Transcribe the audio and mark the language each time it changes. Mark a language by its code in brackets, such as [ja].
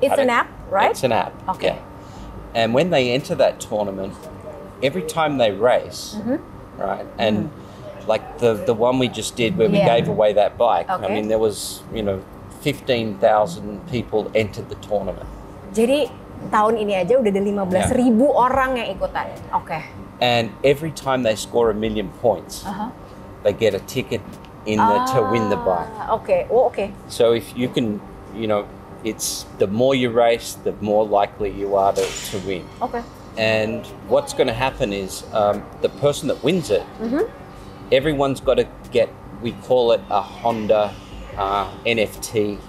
[en] It's an app, right? It's an app, okay. Yeah. And when they enter that tournament, every time they race, right, and like the one we just did where we gave away that bike, I mean, there was, 15,000 people entered the tournament. [id] Jadi tahun ini aja udah ada 15.000 orang yang ikutan. Oke. [en] And every time they score 1 million points, they get a ticket to win the bike. Okay. Oh, okay. So if you can, it's the more you race, the more likely you are to win. Okay. And what's going to happen is the person that wins it, everyone's got to get, we call it a Honda NFT key.